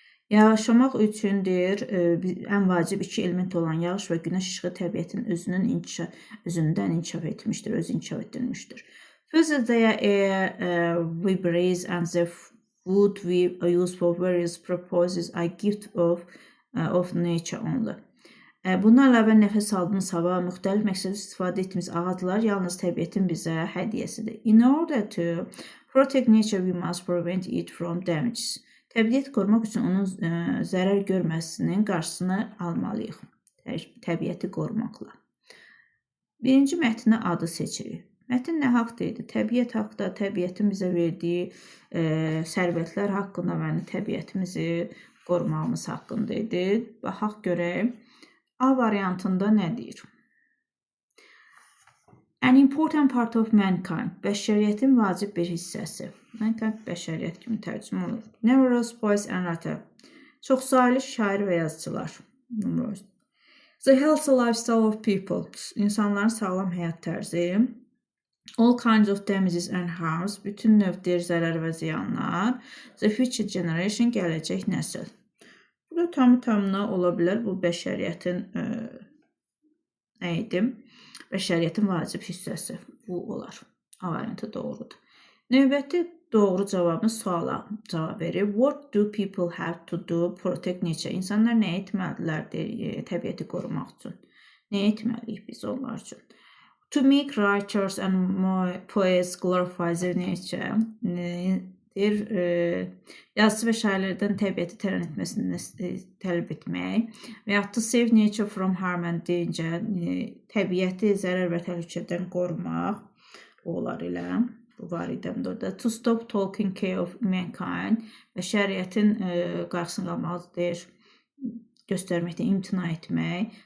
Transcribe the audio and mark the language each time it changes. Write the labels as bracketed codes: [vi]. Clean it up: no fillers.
[az] Yaşamaq üçün deyir, ən vacib iki element olan yağış və günəş işığı təbiətin özündən inkişaf etmişdir, özü inkişaf etdirilmişdir. [en] Further, their air we breathe and the food we use for various purposes are gift of nature only. [az] Bundan əlavə nəfəs aldığımız hava, müxtəlif məqsədlə istifadə etdiyimiz ağaclar yalnız təbiətin bizə hədiyyəsidir. [en] In order to protect nature, we must prevent it from damages. [az] Təbiəti qorumaq üçün onun zərər görməsinin qarşısını almalıyıq. Təbiəti qorumaqla. Birinci mətnə adı seçirik. Mətn nə haqda idi? Təbiət haqda, təbiətin bizə verdiyi sərvətlər haqqında və təbiətimizi qorumağımız haqqında idi. Baxaq görək. A variantında nə deyir? [en] An important part of mankind. [az] Bəşəriyyətin vacib bir hissəsi. Mankind bəşəriyyət kimi tərcümə olur. [en] Numerous poets and writers. [az] Çoxsaylı şair və yazıçılar. [en] The healthy lifestyle of people. [az] İnsanların sağlam həyat tərzi. [en] All kinds of damages and harms. [az] Bütün növdir zərər və ziyanlar. [en] The future generation. [az] Gələcək nəsil. Burada tamı-tamına ola bilər. Bu bəşəriyyətin nə idi? Bəşəriyyətin vacib hissəsi. Bu olar. A variantı doğrudur. Növbəti doğru cavabımız suala cavab verir. [en] What do people have to do protect nature? [az] İnsanlar nə etməlidirlər təbiəti qorumaq üçün? Nə etməliyik biz onlar üçün? [en] To make writers and poets glorify their nature. [az] Yazıcı və şairlərdən təbiəti tərənnüm etməsini tələb etmək və ya [en] to save nature from harm and danger. [az] Təbiəti zərər və təhlükədən qorumaq olar elə. Bu var idi orada. [en] To stop taking care of mankind. [az] Bəşəriyyətin qarşısını almalıdır. Göstərməkdə imtina etmək.